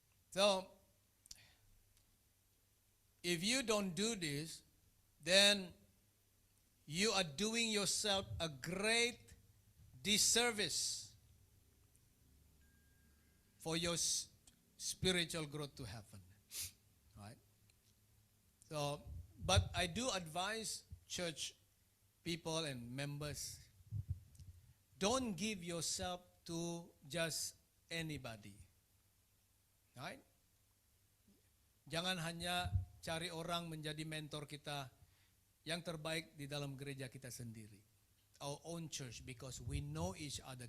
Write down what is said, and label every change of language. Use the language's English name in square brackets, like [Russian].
[English] So, if you don't do this, then you are doing yourself a great disservice for your spiritual growth to happen. Right? So, but I do advise church people and members, don't give yourself to just anybody. Right? [Malay] Jangan hanya cari orang menjadi mentor kita yang terbaik di dalam gereja kita sendiri. [English] Our own church, because we know each other.